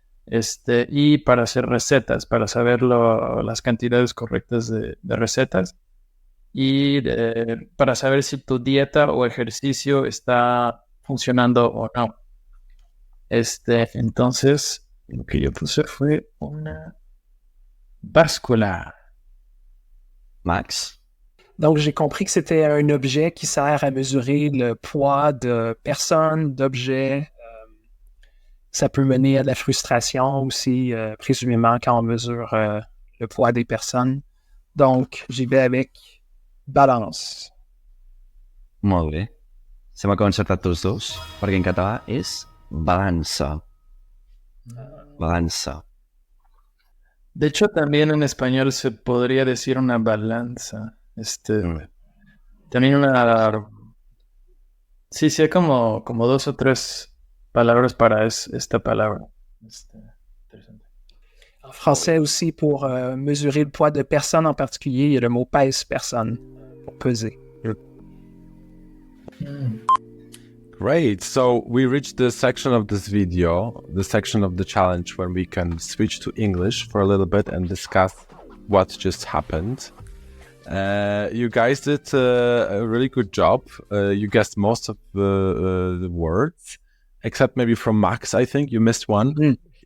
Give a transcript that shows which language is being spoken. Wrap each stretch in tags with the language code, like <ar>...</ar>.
<es>Y para hacer recetas, para saber las cantidades correctas de recetas y para saber si tu dieta o ejercicio está funcionando o no. Entonces, lo que yo puse fue una báscula. Max?</es> <fr>Donc, j'ai compris que c'était un objet qui sert à mesurer le poids de personnes, d'objets. Ça peut mener à de la frustration aussi, présumément, quand on mesure le poids des personnes. Donc, j'y vais avec balance.</fr> <ca>Molt bé. Sembla que ho hem encertat tots dos, perquè en català és balança. Balança.</ca> <es>De hecho, también en español se podría decir una balanza. También una... Sí, hay como 2 o 3 palabras para esta palabra. Interesante.</es> <fr>En français aussi, pour mesurer le poids de personnes en particulier, il y a le mot pèse-personne pour peser.</fr> <en>Great. So we reached the section of this video, the section of the challenge where we can switch to English for a little bit and discuss what just happened. You guys did a really good job. You guessed most of the words, except maybe from Max, I think. You missed one.</en>